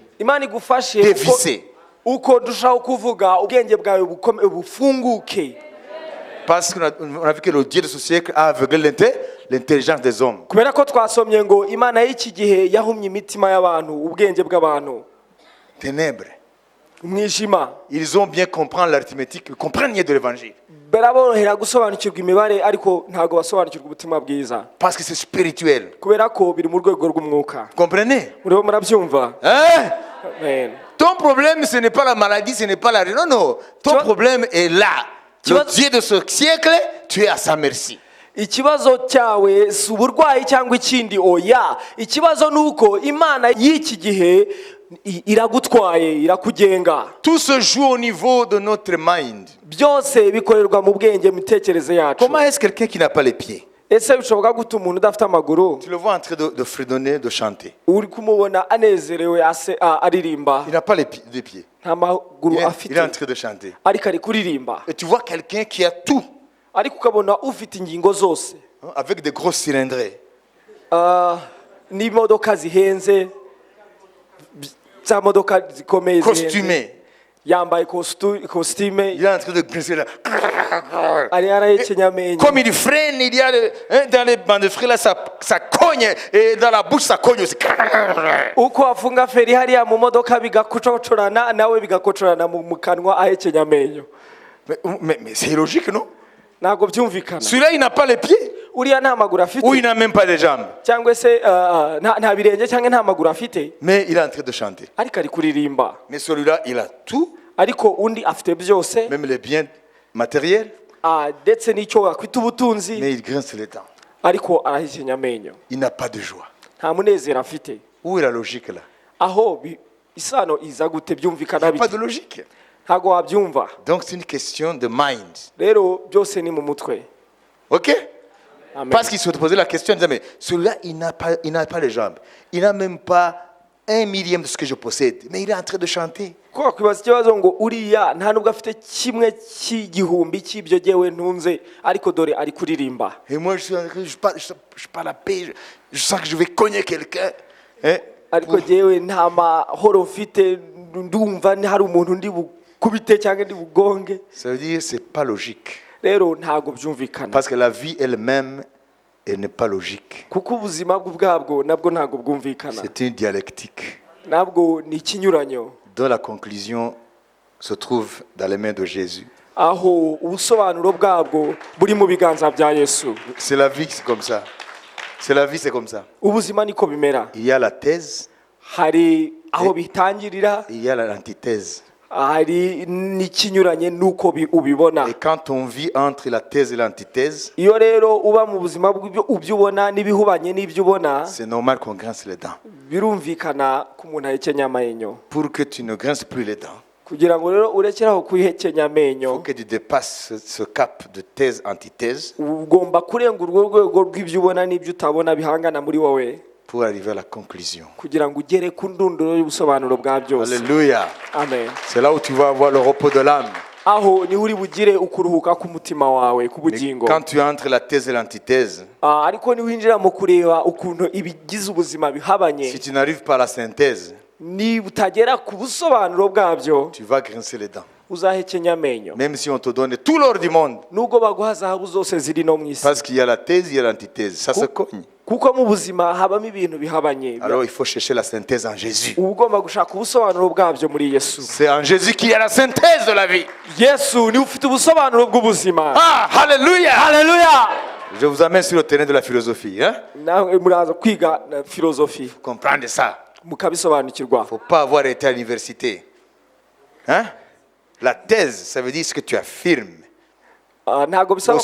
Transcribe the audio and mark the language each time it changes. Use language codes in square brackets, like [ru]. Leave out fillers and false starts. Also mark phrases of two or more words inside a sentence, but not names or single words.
[rw] Imana igufashe [fr] dévissée. [rw] uko ndushaho kuvuga ubwenge bwawe bufunguke, [fr] Parce qu'on a vu que le Dieu de ce siècle a aveuglé l'intelligence des hommes. [rw] kubera ko twasomye ngo Imana y'iki gihe yahumye imitima y'abantu, ubwenge bw'abantu, [fr] Ténèbres. [rw] umwijima. [fr] Ils ont bien compris l'arithmétique, ils comprennent rien de l'évangile. [rw] Baraborohera gusobanukirwa imibare ariko ntabwo basobanukirwa ubutumwa bwiza, [fr] Parce que c'est spirituel. [rw] kubera ko biri mu rwego rw'umwuka. [fr] Vous comprenez? [rw] Muriho murabyumva? Hein? Amen. [fr] Ton problème, ce n'est pas la maladie, ce n'est pas la... Non, non. Ton Tu vois- problème est là. Tu Le vois- Dieu de ce siècle, tu es à sa merci. [rw] Ikibazo cyawe si uburwayi cyangwa ikindi, oya. Ikibazo ni uko Imana y'iki gihe iragutwaye, irakugenga. [fr] Tout se joue au niveau de notre mind. [rw] Byose bikorerwa mu bwenge, mu mitekerereze yacu. [fr] Comment est-ce quelqu'un qui n'a pas les pieds? [rw] Ese bishoboka gute umuntu udafite amaguru [fr] Tu le vois en train de fredonner, de chanter. [rw] uri kumubona anezerewe aririmba, [fr] Il n'a pas les pieds. [rw] nta maguru [fr] Il est en [rw] afite [fr] train de chanter. [rw] ariko ari kuririmba? [fr] Et tu vois quelqu'un qui a tout, [rw] Ariko ukabona ufite ingingo zose, [fr] hein, avec des grosses cylindrées. [rw] n'imodoka zihenze, za modoka zikomeye zihenze, [fr] Costumé. [rw] yambaye kositime, [fr] Il est en train de grincer là. ari yarahekenya amenyo. Comme il freine, il y a dans les bandes de frein là, ça cogne. Et dans la bouche, ça cogne aussi. [rw] Uko afunga feri hariya mu modoka bigakocorana, nawe bigakocorana mu kanwa ahekenya amenyo. [fr] Mais c'est logique, non? [rw] Ntabwo byumvikana. [fr] Celui-là, il n'a pas les pieds. [rw] Uriya nta maguru afite, [fr] Ou il n'a même pas les jambes. [rw] cyangwa se nta birenge cyangwa nta maguru afite, [fr] Mais il est en train de chanter. [rw] ariko ari kuririmba. [fr] Mais celui-là, il a tout, [rw] Ariko undi afite byose, [fr] même les biens matériels. [rw] ndetse n'icyo wakwita ubutunzi, [fr] Mais il grince les dents. [rw] ariko arahekenya amenyo, [fr] Il n'a pas de joie. [rw] nta munezero afite. [fr] Où est la logique là? [rw] Aho isano iza gute? Byumvikana [fr] Pas [rw] bite? [fr] de logique. [rw] Ntabwo wabyumva. [fr] Donc c'est une question de mind. [rw] Rero byose ni mu mutwe. Ok? Amen. [fr] Parce qu'il se posait la question, il disait, mais celui-là, il n'a pas les jambes. Il n'a même pas 1/1000 de ce que je possède. Mais il est en train de chanter. [rw] Ko wakwibaza ikibazo ngo uriya nta nubwo afite kimwe cy'igihumbi cy'ibyo jyewe ntunze, ariko dore ari kuririmba. [fr] Et moi, je parle à paix. Je sens que je vais cogner quelqu'un. Hein? [rw] Ariko jyewe nta mahoro mfite, ndumva hari umuntu ndi bukubite cyangwa ndi bugonge. [fr] Ça veut dire que ce n'est pas logique. [rw] Rero ntabwo byumvikana, [fr] Parce que la vie elle-même, elle n'est pas logique. [rw] kuko ubuzima bwabwo nabwo ntabwo bwumvikana, [fr] C'est une dialectique [rw] nabwo ni ikinyuranyo, [fr] dont la conclusion se trouve dans les mains de Jésus. [rw] aho ubusobanuro bwabwo buri mu biganza bya Yesu. [fr] C'est la vie, c'est comme ça. C'est la vie, c'est comme ça. [rw] Ubuzima niko bimera, [fr] Il y a la thèse, [rw] hari aho bitangirira, [fr] il y a l'antithèse. [rw] hari n'ikinyuranye n'uko ubibona. [fr] Et quand on vit entre la thèse et l'antithèse, [rw] Iyo rero uba mu buzima bw'ibyo ubona n'ibihubanye n'ibyo ubona, [fr] c'est normal qu'on grince les dents. [rw] birumvikana ko umuntu ahekenya amenyo. [fr] Pour que tu ne grinces plus les dents, [rw] Kugira ngo rero urekeraho kwihekenya [fr] il faut [rw] amenyo, [fr] que tu dépasses ce cap de thèse-antithèse [rw] ugomba kurenga urwo rwego rw'ibyo ubona n'ibyo utabona bihangana muri wowe, [fr] pour arriver à la conclusion. [rw] kugira ngo ugere ku ndunduro y'ubusobanuro bwa byose. Alléluia. Amen. [fr] C'est là où tu vas avoir le repos de l'âme. [rw] Aho niho uri bugire ukuruhuka k'umutima wawe, [fr] Mais [rw] k'ubugingo. [fr] quand tu entres la thèse et l'antithèse, [rw] Ariko niwinjira mu kureba ukuntu ibigize ubuzima bihabanye, [fr] si tu n'arrives pas à la synthèse, [rw] niba utagera ku busobanuro bwabyo, [fr] tu vas grincer les dents. [rw] uzahekenya amenyo [fr] même si on te donne tout l'or du monde. [rw] nubwo baguha zahabu zose ziri no mu isi [fr] Parce qu'il y a la thèse, il y a l'antithèse. Ça se cogne. [rw] kuko mu buzima habamo ibintu bihabanye [fr] Alors il faut chercher la synthèse en Jésus. [rw] uba ugomba gushaka ubusobanuro bwabyo muri yesu [fr] C'est en Jésus qu'il y a la synthèse de la vie. [rw] yesu niwe ufite ubusobanuro bw'ubuzima [fr] Ah, alléluia! [rw] haleluya [fr] Je vous amène sur le terrain de la philosophie. Hein? [rw] nawe muraza kwiga na filozofi [fr] Comprendre ça. [rw] mukabisobanukirwa [fr] Il ne faut pas avoir été à l'université. Hein? La thèse, ça veut dire ce que tu affirmes. [rw] ntabwo bisaba ko